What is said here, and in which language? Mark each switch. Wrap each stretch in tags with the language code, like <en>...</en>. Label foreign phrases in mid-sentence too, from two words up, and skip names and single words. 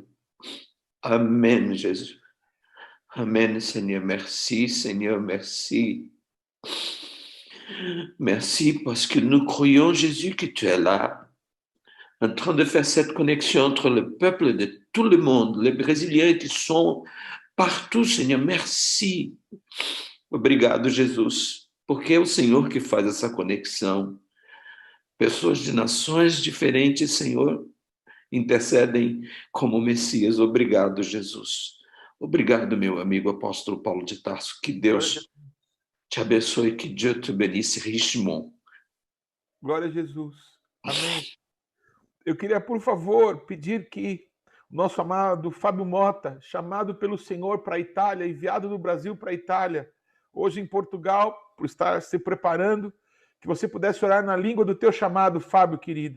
<fr>Amen, Jésus. Amen, Seigneur. Merci, Seigneur. Merci. Merci parce que nous croyons, Jésus, que tu es là, en train de faire cette connexion entre le peuple de tout le monde, les Brésiliens qui sont partout, Senhor. Merci.</fr> <pt>Obrigado, Jesus, porque é o Senhor que faz essa conexão. Pessoas de nações diferentes, Senhor, intercedem como Messias. Obrigado, Jesus. Obrigado, meu amigo apóstolo Paulo de Tarso. Que Deus te abençoe,</pt> <fr>que Dieu te bénisse richement.</fr> <pt>Glória a Jesus. Amém. Eu queria, por favor, pedir que o nosso amado Fábio Mota, chamado pelo Senhor para a Itália, enviado do Brasil para a Itália, hoje em Portugal, por estar se preparando, que você pudesse orar na língua do teu chamado, Fábio, querido.</pt>